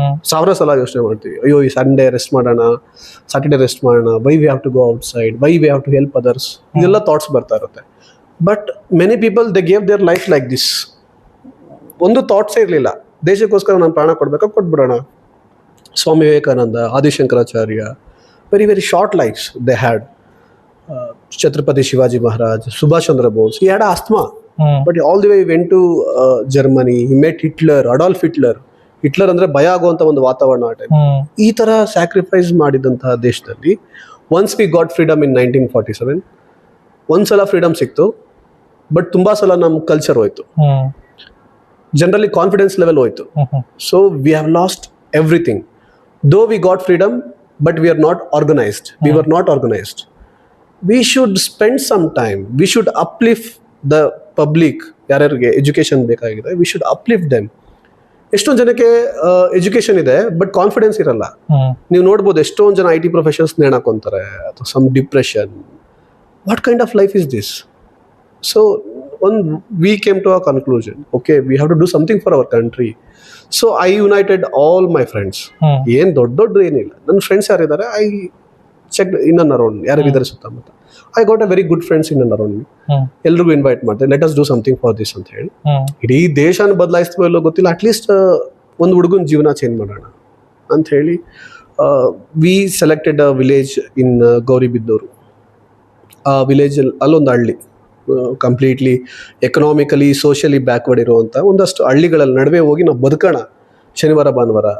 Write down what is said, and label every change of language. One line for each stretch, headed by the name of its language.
Kannada: 1000 ಸಲ ಯೋಚನೆ ಮಾಡ್ತೀವಿ. ಅಯ್ಯೋ, ಈ ಸಂಡೇ ರೆಸ್ಟ್ ಮಾಡೋಣ, ಸಾಟರ್ಡೆ ರೆಸ್ಟ್ ಮಾಡೋಣ,
English: why we have to go outside, why we have to help others,
Kannada: ಇದೆಲ್ಲ ಥಾಟ್ಸ್ ಬರ್ತಾ ಇರುತ್ತೆ.
English: But many people they gave their life like this.
Kannada: ಒಂದು ಥಾಟ್ಸೇ ಇರಲಿಲ್ಲ, ದೇಶಕ್ಕೋಸ್ಕರ ನಾನು ಪ್ರಾಣ ಕೊಡ್ಬೇಕಾ, ಕೊಟ್ಬಿಡೋಣ.
English: Swami Vivekananda, Adi Shankaracharya, very very short lives they had. Chhatrapati Shivaji Maharaj, Subhash Chandra Bose, he had asthma, but all the way he went to Germany, he met Hitler, Adolf Hitler.
Kannada: Hitler ಅಂದ್ರೆ ಭಯ ಆಗುವಂತ ಒಂದು ವಾತಾವರಣ ಆ ಟೈಮ್. ಈ ತರ ಸ್ಯಾಕ್ರಿಫೈಸ್ ಮಾಡಿದಂತಹ ದೇಶದಲ್ಲಿ
English: once we got freedom in 1947,
Kannada: ಒಂದ್ಸಲ ಫ್ರೀಡಮ್ ಸಿಕ್ತು, ಬಟ್ ತುಂಬಾ ಸಲ ನಮ್ ಕಲ್ಚರ್ ಹೋಯ್ತು, ಜನರಲಿ ಕಾನ್ಫಿಡೆನ್ಸ್ ಲೆವೆಲ್ ಹೋಯ್ತು.
English: So we have lost everything. Though we got freedom, but we are not organised. We were not organised. We should spend some time. We should uplift the public.
Kannada: ಯಾರ್ಯಾರಿಗೆ education ಬೇಕಾಗಿದೆ,
English: we should uplift them.
Kannada: ಎಷ್ಟೊಂದು ಜನಕ್ಕೆ education ಇದೆ but confidence ಇರಲ್ಲ. ನೀವು ನೋಡ್ಬೋದು ಎಷ್ಟೊಂದು ಜನ IT ಪ್ರೊಫೆಷನ್ಸ್ ನೇಣಾಕೊಂತಾರೆ, ಅಥವಾ some depression.
English: What kind of life is this? So we came to a conclusion, okay, we have to do something for our country. So I united all my friends.
Kannada: ಏನ್ ದೊಡ್ಡ ಏನಿಲ್ಲ, ನನ್ನ friends ಯಾರಿದ್ದಾರೆ,
English: I checked in and around,
Kannada: ಯಾರಿದ್ದಾರೆ ಸುತ್ತಮುತ್ತ.
English: I got a very good friends in and around me.
Kannada: ಎಲ್ರಿಗೂ invite ಮಾಡ್ತಾರೆ,
English: let us do something for this
Kannada: ಅಂತ ಹೇಳಿ. ಇಡೀ ದೇಶನ ಬದಲಾಯಿಸ್ತೀವೋ ಇಲ್ಲೋ ಗೊತ್ತಿಲ್ಲ, ಅಟ್ಲೀಸ್ಟ್ ಒಂದು ಹುಡುಗನ ಜೀವನ ಚೇಂಜ್ ಮಾಡೋಣ ಅಂತ ಹೇಳಿ
English: We selected a village in Gauribidanur.
Kannada: ಆ ವಿಲೇಜ್ ಅಲ್ಲೊಂದು ಹಳ್ಳಿ,
English: completely economically socially backward
Kannada: ಇರುವಂಥ ಒಂದಷ್ಟು ಹಳ್ಳಿಗಳಲ್ಲಿ ನಡುವೆ ಹೋಗಿ ನಾವು ಬದುಕೋಣ ಶನಿವಾರ ಭಾನುವಾರ.